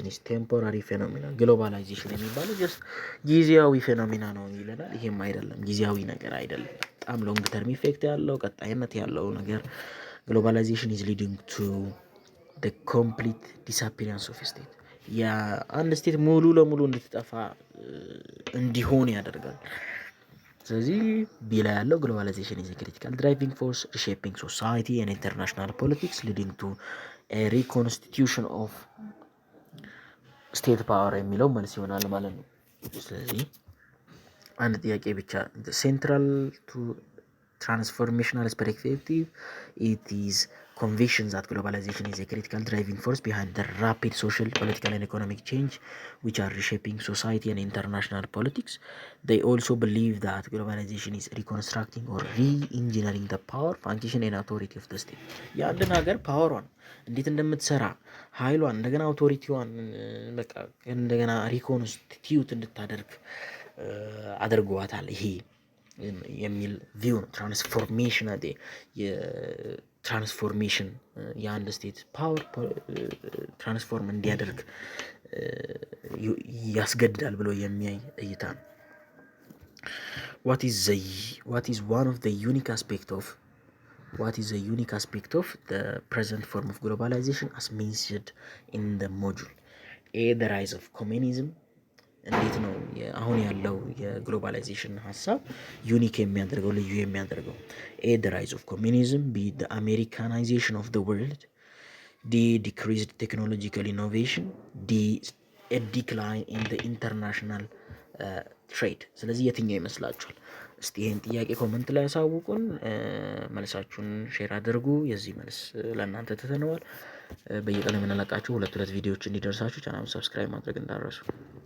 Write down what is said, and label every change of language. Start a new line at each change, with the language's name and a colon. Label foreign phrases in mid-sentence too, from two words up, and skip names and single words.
English: is temporary phenomena።
Amharic: ግሎባላይዜሽን የሚባለው ጀስት ጊዜያዊ ፌኖሜና ነው ይለናል። ይሄም አይደለም፣ ጊዜያዊ ነገር አይደለም። በጣም
English: long term effect
Amharic: ያለው ቀጣይነት ያለው ነገር።
English: globalization is leading to the complete disappearance of state።
Amharic: የአንድ ስቴት ሙሉ ለሙሉ እንድትጠፋ እንዲሆን ያደርጋል። ስለዚህ ቢ ላይ ያለው
English: globalization is critical driving force reshaping society and international politics leading to reconstitution of
Amharic: ስቴት ፓወር የሚለው መልስ ይሆናል ማለት ነው። ስለዚህ አንድ ጥያቄ ብቻ
English: central to transformational perspective, it is conviction that globalization is a critical driving force behind the rapid social, political and economic change which are reshaping society and international politics. They also believe that globalization is reconstructing or re-engineering the power, function and authority of the state.
Amharic: የአንድን ሀገር ፓወሯን እንዴት እንደምትሰራ ኃይሏን እንደገና አውቶሪቲዋን በቃ እንደገና ሪኮንስቲቲዩት እንድታደርግ አድርጓታል። ይሄ የሚል ቪው ነው። የትራንስፎርሜሽን የአንድ ስቴት
English: power transform
Amharic: እንዲያደርግ ያስገድዳል ብሎ የሚያይ እይታ ነው።
English: what is one of the unique aspect of the present form of globalization as mentioned in the module? The rise of communism.
Amharic: እንዴት ነው አሁን ያለው የግሎባላይዜሽን ሀሳብ ዩኒክ የሚያደርገው ልዩ የሚያደርገው?
English: ኤ the rise of communism, B the Americanization of the world, D decreased technological innovation, D a decline in the international trade።
Amharic: ስለዚህ የትኛው ይመስላችኋል? እስቲ ይሄን ጥያቄ ኮመንት ላይ ያሳውቁን። መልሳችሁን ሼር አድርጉ። የዚህ መልስ ለእናንተ ትተነዋል። በየቀኑ የምንለቃችሁ ሁለት ቪዲዮዎች እንዲደርሳችሁ ቻናሉን ሰብስክራይብ ማድረግ እንዳትረሱ።